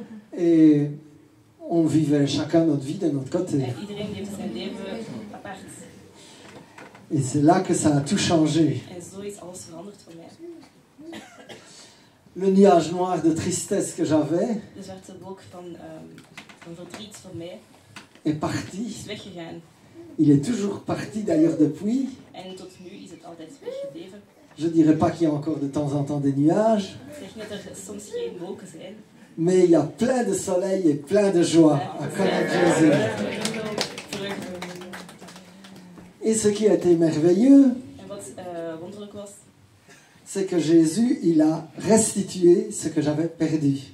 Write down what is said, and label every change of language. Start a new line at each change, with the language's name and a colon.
French: et on vivait chacun notre vie de notre côté.
Dutch: En iedereen leefde zijn leven apart.
French: Et c'est là que ça a tout changé.
Dutch: En zo is alles veranderd voor mij.
French: Le nuage noir de tristesse que j'avais
Dutch: De zwarte wolk van verdriet voor mij
French: est parti.
Dutch: is weggegaan.
French: Il est toujours parti d'ailleurs depuis.
Dutch: En tot nu is het altijd weggebleven.
French: Je dirais pas qu'il y a encore de temps en temps des nuages,
Dutch: Ik zeg niet dat er soms geen wolken zijn.
French: mais il y a plein de soleil et plein de joie à connaître Jésus. Et ce qui a été merveilleux,
Dutch: En wat wonderlijk was,
French: c'est que Jésus, il a restitué ce que j'avais perdu.